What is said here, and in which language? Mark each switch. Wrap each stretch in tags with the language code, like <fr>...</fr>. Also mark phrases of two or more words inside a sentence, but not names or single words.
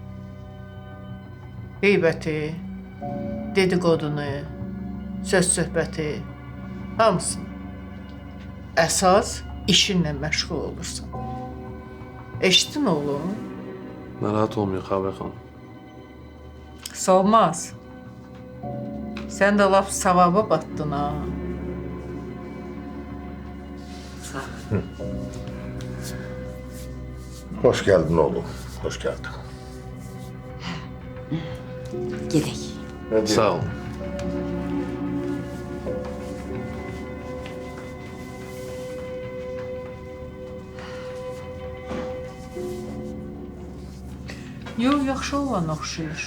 <az>Qeybəti, dediqodunu, söz-söhbəti, hamısını. Əsas işinlə məşğul olursan. Eşitdin oğlum?</az> <tr>Narahat olmuyor Xavər xanım. Solmaz. Sen de laf savaba battın ha. Hoş geldin oğlum. Hoş geldin.</tr> <az>Gedək. Sağ olun. Yox, yaxşı olan oxşayır.</az>